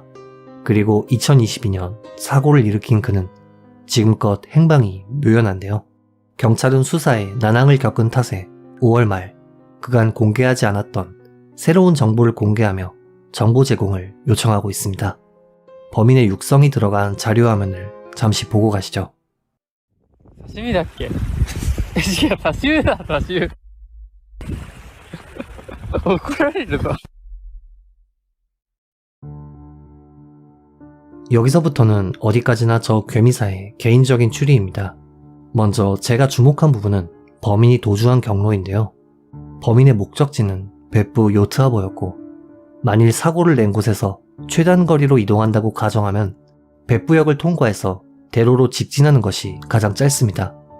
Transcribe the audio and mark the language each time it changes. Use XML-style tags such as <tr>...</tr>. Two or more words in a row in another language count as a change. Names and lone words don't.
<ko>그리고 2022년 사고를 일으킨 그는 지금껏 행방이 묘연한데요. 경찰은 수사에 난항을 겪은 탓에 5월 말 그간 공개하지 않았던 새로운 정보를 공개하며 정보 제공을 요청하고 있습니다. 범인의 육성이 들어간 자료 화면을 잠시 보고 가시죠.</ko> <ja>刺身だっけ違う、刺身だ、刺身。怒られるぞ。</ja> <ko>여기서부터는 어디까지나 저 괴미사의 개인적인 추리입니다. 먼저 제가 주목한 부분은 범인이 도주한 경로인데요. 범인의 목적지는 別府 요트하버였고 만일 사고를 낸 곳에서 최단 거리로 이동한다고 가정하면 別府역을 통과해서 대로로 직진하는 것이 가장 짧습니다.</ko>